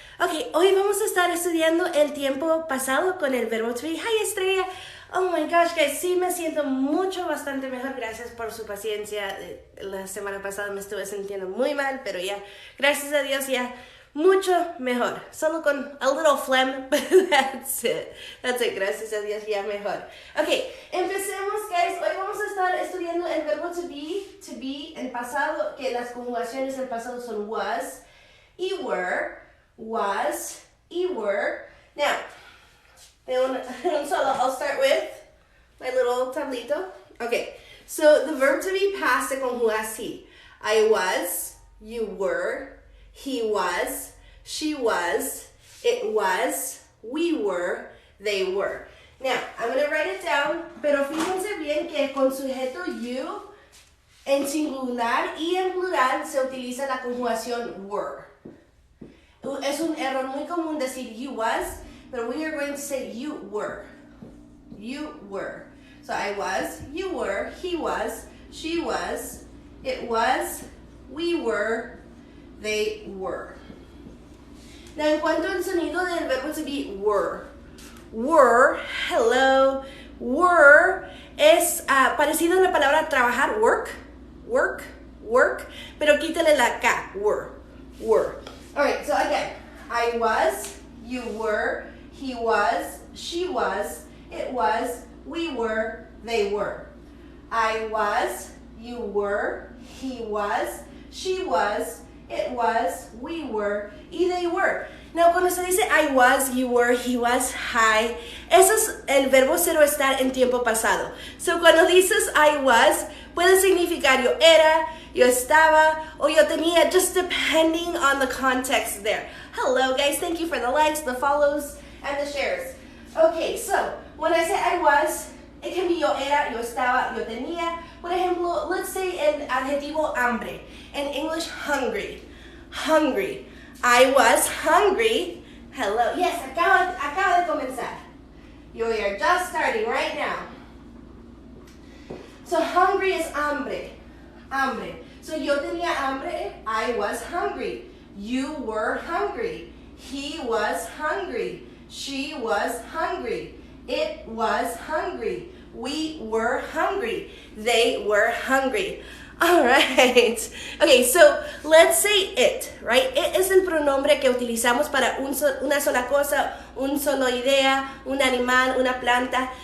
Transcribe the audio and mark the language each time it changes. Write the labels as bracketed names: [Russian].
[Spanish] Ok, hoy vamos a estar estudiando el tiempo pasado con el verbo to be. Hi Estrella. [English] Oh my gosh, guys, [Spanish] sí me siento bastante mejor. Gracias por su paciencia. La semana pasada me estuve sintiendo muy mal, pero ya, gracias a Dios, ya mucho mejor. Solo con [English] a little phlegm, but that's it. That's it, [Spanish] gracias a Dios, ya mejor. Ok, empecemos, guys. Hoy vamos a estar estudiando el verbo to be en pasado, que las conjugaciones en pasado son was y were, was y were. [English] Now, I'll start with my little tablito. Okay, so the verb to be past [Spanish] se conjuga así. [English] I was, you were, he was, she was, it was, we were, they were. Now, I'm going to write it down, [Spanish] pero fíjense bien que con sujeto you, en singular y en plural se utiliza la conjugación were. Es un error muy común decir [English] you was, but we are going to say you were. You were. So I was, you were, he was, she was, it was, we were, they were. [Spanish] Now, en cuanto al sonido del verbo to be were. Were, hello, were es parecido a la palabra trabajar, work, work, work, pero quítale la K, were. [English] Alright, so again, I was, you were, he was, she was, it was, we were, they were. I was, you were, he was, she was, it was, we were, y they were. [Spanish] Now, cuando se dice I was, you were, he was, hi, eso es el verbo ser o estar en tiempo pasado. [English] So, [Spanish] cuando dices I was, puede significar yo era, yo estaba, o yo tenía, [English] just depending on the context there. Hello, guys. Thank you for the likes, the follows, and the shares. Okay, so, when I say I was, it can be [Spanish] yo era, yo estaba, yo tenía. Por ejemplo, [English] let's say [Spanish] el adjetivo hambre. [English] In English, hungry. Hungry. I was hungry. Hello. [Spanish] Yes, acaba de comenzar. [English] You are just starting right now. So, hungry is hambre. Hambre. So, [Spanish] yo tenía hambre. [English] I was hungry. You were hungry. He was hungry. She was hungry. It was hungry. We were hungry. They were hungry. All right. Okay, so let's say it, right? [Spanish] It es el pronombre que utilizamos para una sola cosa, un solo idea, un animal, una planta.